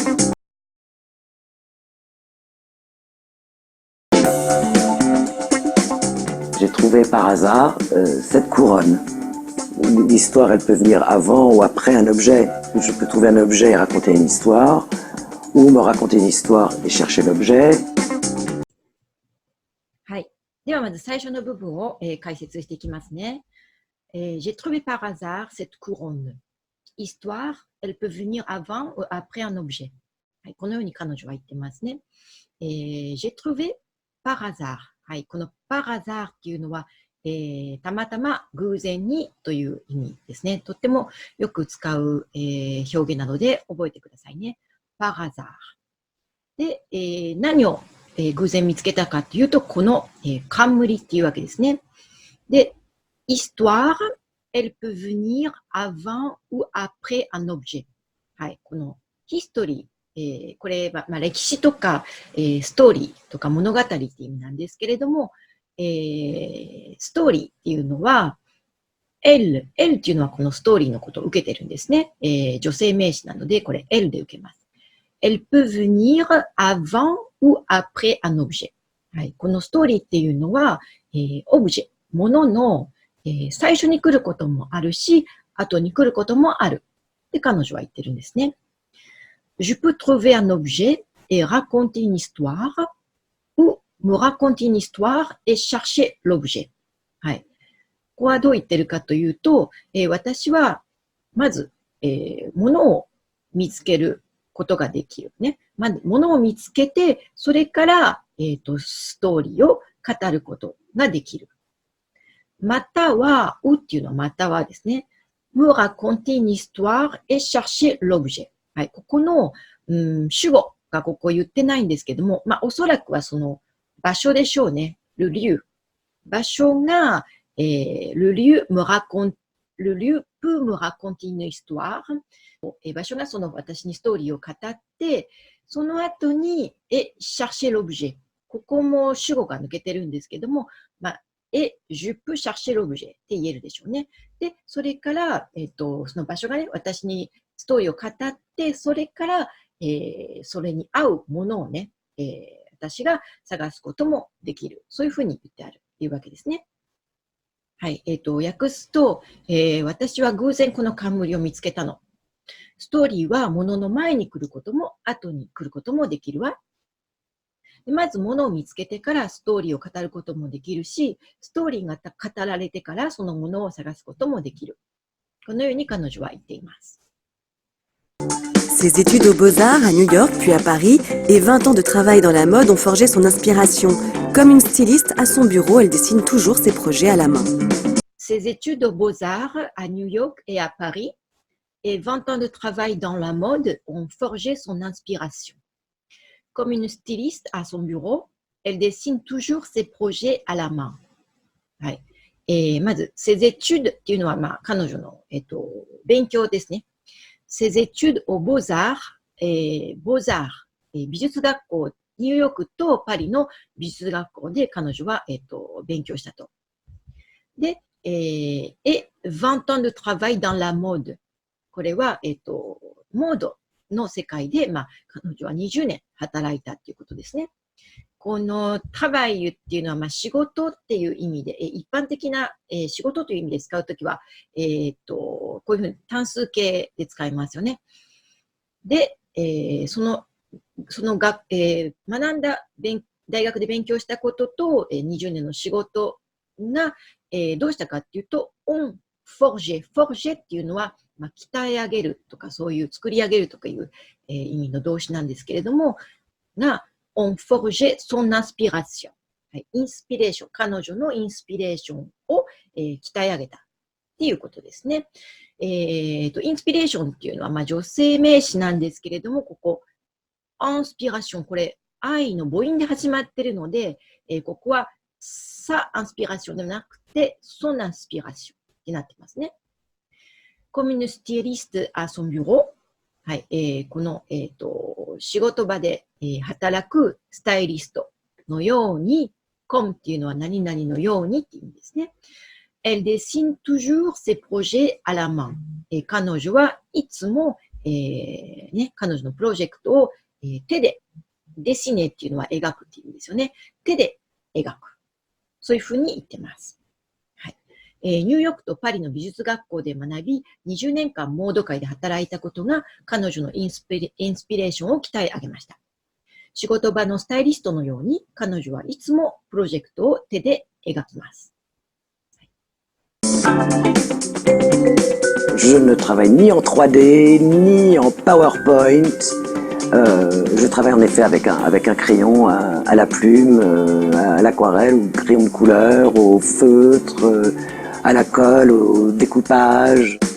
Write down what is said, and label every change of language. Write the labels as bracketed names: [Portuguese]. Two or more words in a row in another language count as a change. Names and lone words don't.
[French] J'ai trouvé par hasard cette couronne. L'histoire, elle peut venir avant ou après un objet. Je peux trouver un objet et raconter une histoire, ou me raconter une histoire et chercher l'objet. [Japanese] はい。ではまず最初の部分を、解説していきますね。 [French] J'ai trouvé par hasard cette couronne. Histoire, elle peut venir avant ou après un objet. [Japanese] はい、このように彼女は言ってますね。 [French] J'ai trouvé par hasard. [Japanese] はい、この [French] par hasard [Japanese] っていうのは、たまたま偶然にという意味ですね。とってもよく使う、表現なので覚えてくださいね。 [French] par hasard。 [Japanese] で、何を、偶然見つけたかというと、この、冠っていうわけですね。 [French] で、histoire, elle peut venir avant ou après un objet。 [Japanese] はい、この history、これは、歴史とか、ストーリーとか物語っていう意味なんですけれども、ストーリーっていうのは、L っていうのはこのストーリーのことを受けてるんですね。女性名詞なので、これ L で受けます。 [French] Elle peut venir avant ou après un objet。 [Japanese] はい、このストーリーっていうのは、オブジェ、ものの、最初に来ることもあるし、後に来ることもある。って彼女は言ってるんですね。 [French] Je peux trouver un objet et raconter une histoire, ou me raconter une histoire et chercher l'objet。 [Japanese] はい。ここはどう言ってるかというと、私は、まず、ものを見つけることができる。ね。まず、ものを見つけて、それから、ストーリーを語ることができる。または、ouっていうのはまたはですね。 [French] me raconter une histoire et chercher l'objet。 [Japanese] はい。ここの、主語がここ言ってないんですけども、おそらくはその場所でしょうね。 [French] le lieu。場所が、le lieu peut me raconter une histoire。 [Japanese] 場所がその私にストーリーを語って、その後に、 [French] chercher l'objet。 [Japanese] ここも主語が抜けてるんですけども、 [French] je peux chercher l'objet [Japanese] って言えるでしょうね。で、それから、その場所がね、私にストーリーを語って、それから、それに合うものをね、私が探すこともできる。そういうふうに言ってあるというわけですね。はい。訳すと、私は偶然この冠を見つけたの。ストーリーは物の前に来ることも、後に来ることもできるわ。でまず物を見つけてからストーリーを語ることもできるし、ストーリーが語られてからそのものを探すこともできる。このように彼女は言っています。 [French] Ses études aux Beaux-Arts à New York puis à Paris et 20 ans de travail dans la mode ont forgé son inspiration. Comme une styliste, à son bureau, elle dessine toujours ses projets à la main. Ses études aux Beaux-Arts à New York et à Paris et 20 ans de travail dans la mode ont forgé son inspiration. Comme une styliste à son bureau, elle dessine toujours ses projets à la main. [Japanese] はい。まず、 [French] ses études [Japanese] っていうのは、彼女の、勉強ですね。 [French] ses études aux Beaux-Arts、Beaux-Arts、 [Japanese] 美術学校、ニューヨークとパリの美術学校で彼女は、勉強したと。 [French] で、et 20 ans de travail dans la mode。 [Japanese] これは、モードの世界で、彼女は20年働いたっていうことですね。このトラバイユっていうのは、仕事っていう意味で、一般的な、仕事という意味で使うときは、こういうふうに単数形で使いますよね。で、学んだ大学で勉強したことと、20年の仕事が、どうしたかっていうと、 [French] on forge。 [Japanese] forge っていうのは、鍛え上げるとか、そういう作り上げるとかいう、意味の動詞なんですけれども、 [French] on forge son inspiration。 [Japanese] インスピレーション、彼女のインスピレーションを、鍛え上げたっていうことですね。インスピレーションっていうのは、女性名詞なんですけれども、ここ、インスピレーション、これ、愛の母音で始まっているので、ここは、さインスピレーションではなくて、 [French] son inspiration [Japanese] になってますね。 [French] Comme une styliste à son bureau。 [Japanese] はい、この、仕事場で、働くスタイリストのように、comme っていうのは何々のようにっていう意味ですね。 [French] Elle dessine toujours ses projets à la main。 [Japanese] 彼女はいつも、彼女のプロジェクトを、手で、デシネっていうのは描くっていう意味ですよね。手で描く。そういうふうに言ってます。ニューヨークとパリの美術学校で学び、20年間モード界で働いたことが彼女のインスピレーションを鍛え上げました。仕事場のスタイリストのように、彼女はいつもプロジェクトを手で描きます。 [French] Je ne travaille ni en 3D, ni en PowerPoint. Je travaille en effet avec un crayon à la plume, à l'aquarelle, au crayon de couleur, au feutre, à la colle, au découpage.